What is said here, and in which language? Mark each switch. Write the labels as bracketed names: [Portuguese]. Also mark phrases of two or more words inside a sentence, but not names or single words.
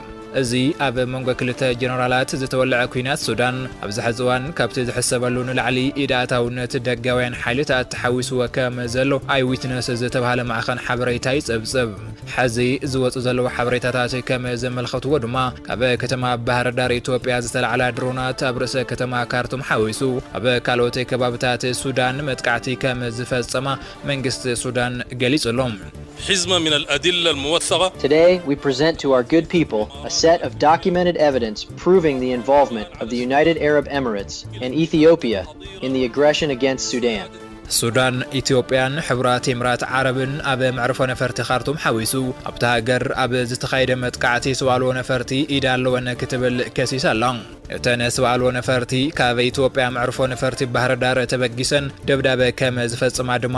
[Tigrinya] እዚ ኣብ መንጎ ክልተ ጀነራላት ዝተወልዐ ኩናት ሱዳን ኣብ ዝሕዚ እዋን ካብቲ ዝሕሰበሉ ንላዕሊ ኢዳእታውነት ደጋውያን ሓይልታት ተሓዊስዎ ከም ዘሎ ኣይ ዊትነስ ዝተባሃለ ማዕኸን ሓበሬታ ይጸብጸብ ሕዚ ዝወፁ ዘለዉ ሓበሬታታት ከም ዘመልከትዎ ድማ ካብ ከተማ ባህር ዳር ኢትዮጵያ ዝተለዓላ ድሮናት ኣብ ርእሰ ከተማ ካርቱም ሓዊሱ ኣብ ካልኦት ከባቢታት ሱዳን መጥቃዕቲ ከም ዝፈጸማ መንግስቲ ሱዳን ገሊጹሎም [Arabic] حزمة من الأدلة الموثقة. [English] Today we present to our good people a set of documented evidence proving the involvement of the United Arab Emirates and Ethiopia in the aggression against Sudan. [Tigrinya] ሱዳን ኢትዮጵያን ሕብራት ኤምራት ዓረብን ኣብ መዕርፎ ነፈርቲ ካርቱም ሓዊሱ ኣብታ ሃገር ኣብ ዝተኻየደ መጥቃዕቲ ሰብኣልዎ ነፈርቲ ኢዳ ኣለወን ክትብል ከሲሳ ኣላ እተን ሰብኣልዎ ነፈርቲ ካብ ኢትዮጵያ መዕርፎ ነፈርቲ ባህር ዳር ተበጊሰን ደብዳቤ ከም ዝፈጽማ ድማ